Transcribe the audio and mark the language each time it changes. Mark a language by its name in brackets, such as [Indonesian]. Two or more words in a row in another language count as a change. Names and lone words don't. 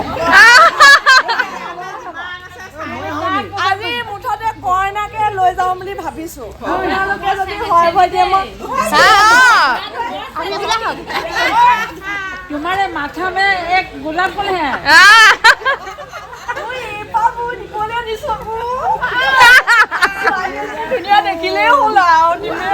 [Assamese] আজি মুঠতে কইনাকে লৈ যাওঁ বুলি ভাবিছো আপোনালোকে যদি হয় ভয় দিয়ে মই [Hindi] तुम्हारे माथा में एक गुलाब फूल है [Assamese] ধুনীয়া দেখিলেই হ'ল আৰু